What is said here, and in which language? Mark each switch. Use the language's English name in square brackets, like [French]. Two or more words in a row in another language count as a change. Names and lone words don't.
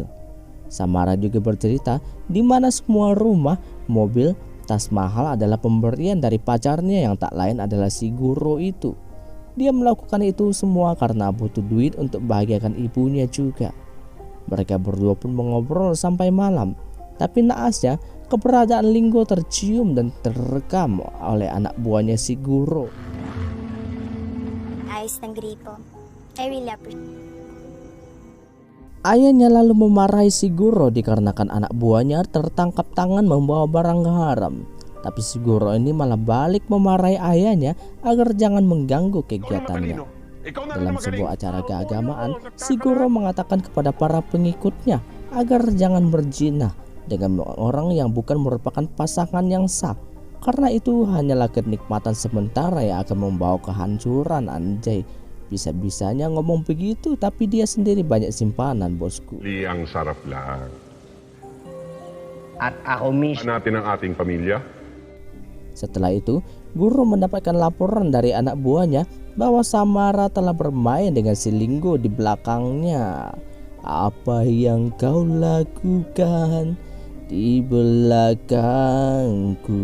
[Indonesian] Samara juga bercerita di mana semua rumah, mobil, tas mahal adalah pemberian dari pacarnya yang tak lain adalah si Guro itu. Dia melakukan itu semua karena butuh duit untuk bahagiakan ibunya juga. Mereka berdua pun mengobrol sampai malam. Tapi naasnya keberadaan Linggo tercium dan terekam oleh anak buahnya si Guro. [Filipino] Ayos ng gripo. [English] I really appreciate. [Indonesian] Ayahnya lalu memarahi si Guro dikarenakan anak buahnya tertangkap tangan membawa barang haram. Tapi si Guro ini malah balik memarahi ayahnya agar jangan mengganggu kegiatannya. Dalam sebuah acara keagamaan, si Guro mengatakan kepada para pengikutnya agar jangan berzina dengan orang yang bukan merupakan pasangan yang sah, karena itu hanyalah kenikmatan sementara yang akan membawa kehancuran. Anjay, bisa-bisanya ngomong begitu tapi dia sendiri banyak simpanan, bosku. [Filipino] Ang sarap lang. At ako mismo. Natin ang ating pamilya. [Indonesian] Setelah itu, Guro mendapatkan laporan dari anak buahnya bahwa Samara telah bermain dengan si Linggo di belakangnya. Apa yang kau lakukan di belakangku?